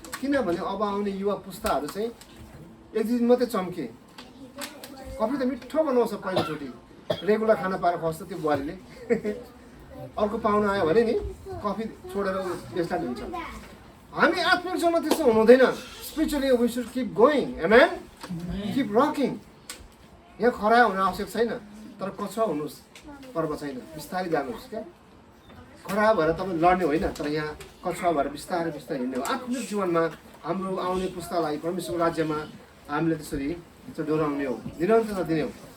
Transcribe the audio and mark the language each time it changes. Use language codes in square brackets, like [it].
[ne] किनभने अब आउने युवा पुस्ताहरू चाहिँ एक दिन मात्रै चम्के। कफी त मिठो बनाउँछ पहिलोचोटि, रेगुलर खाना पाएर खुवाउँछ त्यो बुहारीले। अर्को पाहुना आयो भने नि कफी छोडेर स्टार्ट हुन्छ। हामी आत्मिक जीवनमा त्यस्तो हुनु हुँदैन। [en] Spiritually we should keep going, amen, keep rocking. [ne] यहाँ खरा हुन आवश्यक छैन, तर कछुवा हुनुहोस्, पर्व छैन, बिस्तारै जानुहोस् क्या। खरा भएर तपाईँ लड्ने होइन, तर यहाँ कछुवा भएर बिस्तारै बिस्तारै हिँड्ने हो। आत्मिक जीवनमा हाम्रो आउने पुस्तालाई परमेश्वरको राज्यमा हामीले त्यसरी डोराउने हो, निरन्तरता दिने हो।